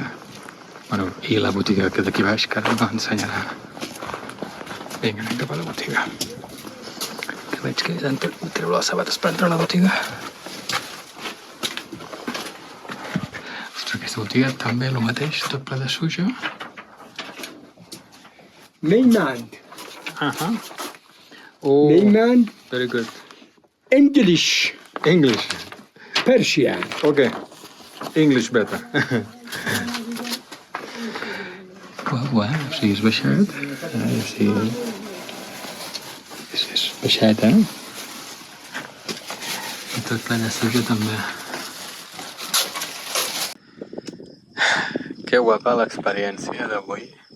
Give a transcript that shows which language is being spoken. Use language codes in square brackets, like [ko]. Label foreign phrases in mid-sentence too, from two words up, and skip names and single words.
[ca] Bueno, i la botiga que d'aquí baix que ara m'ensenyarà. Vinga, anem cap a la botiga. Que veig que treu les sabates per entrar a la botiga. Ostres, aquesta botiga també el mateix, tot ple de suja. [en] Mainland. Uh-huh. Oh, Mainland, very good. English, English. Persian. Okay. English better. [ca] O sigui, és baixat. O sigui, és baixat, eh? I tot ple de suja també. Que guapa l'experiència d'avui.